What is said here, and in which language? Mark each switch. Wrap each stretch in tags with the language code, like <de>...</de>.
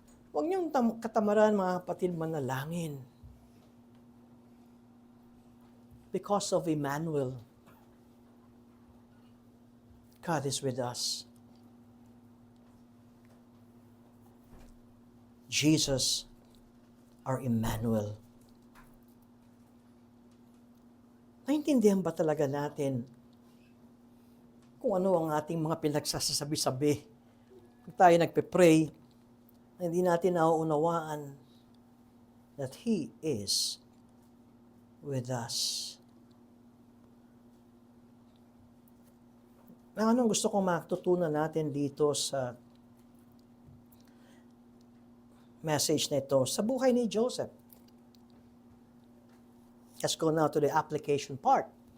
<tl>Huwag niyong katamaran, mga kapatid, manalangin.</tl> <en>Because of Emmanuel, God is with us. Jesus, our Emmanuel.</en> <tl>Naintindihan ba talaga natin kung ano ang ating mga pinagsasabi-sabi? Kung tayo nagpe-pray, hindi natin nauunawaan</tl> <en>that He is with us.</en> <tl>Anong gusto kong matutunan natin dito sa message na ito sa buhay ni Joseph?</tl> <en>Let's go now to the application part.</en>